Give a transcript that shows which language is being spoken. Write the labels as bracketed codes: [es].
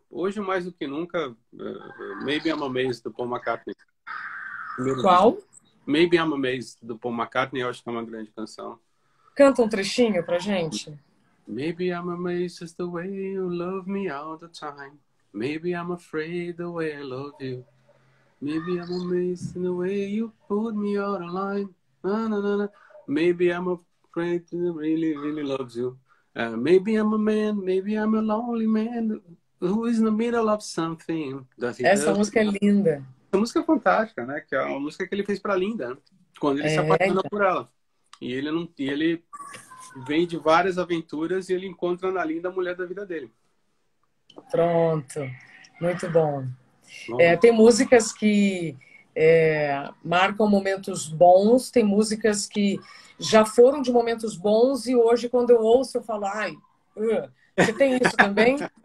[pt] hoje mais do que nunca, Maybe I'm Amazed, do Paul McCartney. Qual? Maybe I'm Amazed, do Paul McCartney, eu acho que é uma grande canção. Canta um trechinho pra gente. [en] Maybe I'm amazed at the way you love me all the time. Maybe I'm afraid the way I love you. Maybe I'm amazed in the way you put me out of line. Na, na, na, na. Maybe I'm afraid that really, really loves you. Maybe I'm a man, maybe I'm a lonely man who is in the middle of something. [pt] Essa música é linda. Essa música é fantástica, né? Que é uma música que ele fez pra Linda, né? Quando ele se apaixona por ela. E ele vem de várias aventuras e ele encontra na Linda a mulher da vida dele. Pronto. Muito bom. Tem músicas que marcam momentos bons, tem músicas que já foram de momentos bons e hoje, quando eu ouço, eu falo, ai, você tem isso também?